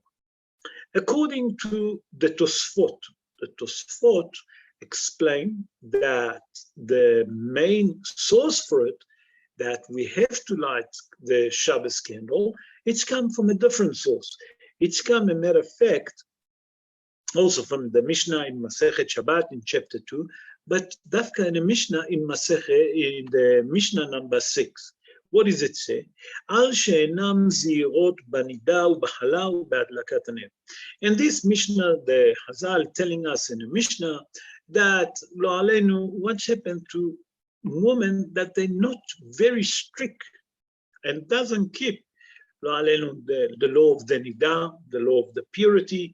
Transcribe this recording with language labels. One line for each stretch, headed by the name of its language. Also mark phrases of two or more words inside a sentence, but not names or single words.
English: According to the Tosfot explain that the main source for it, that we have to light the Shabbos candle, it's come from a different source. It's come, a matter of fact, also from the Mishnah in Masechet Shabbat in chapter 2, but Dafka in the Mishnah in the Mishnah number 6. What does it say?
Hebrew: על שאינן זהירות בנידה ובחלה ובהדלקת הנר.
English: In this Mishnah, the Hazal telling us in the Mishnah that
Hebrew: לא עלינו,
English: what's happened to women that they're not very strict and doesn't keep
Hebrew: לא עלינו
English: the law of the nida, the law of the purity.